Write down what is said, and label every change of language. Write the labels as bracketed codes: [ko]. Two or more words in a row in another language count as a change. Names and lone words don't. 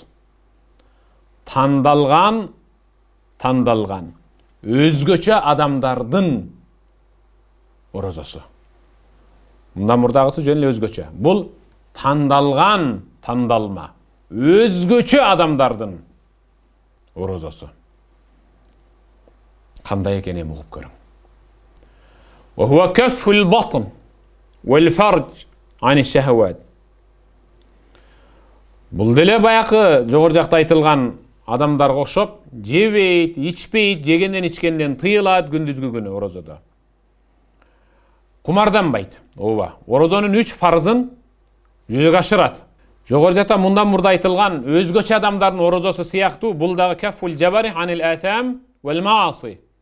[ky] Тандалган, өзгөчө адамдардын орозосу. Мындан мурдагысы жөн эле өзгөчө. Бул тандалган, тандалма, өзгөчө адамдардын орозосу. Кандай экен эми угуп көрүң. [ar] وهو كف البطن والفرج عن الشهوات. [ky] Бул деле баякы жогору жакта айтылган адамдарга окшоп, жебейт, ичпейт, жегенден ичкенден тыйылат күндүзгү күнү орозодо. Кумарданбайт. Ооба. Орозонун 3 фарзын жүзөгө ашырат. Жогору жакта мындан мурда айтылган өзгөчө адамдардын орозосу сыяктуу бул дагы [ar] كف الجوارح عن الآثام والمعاصي.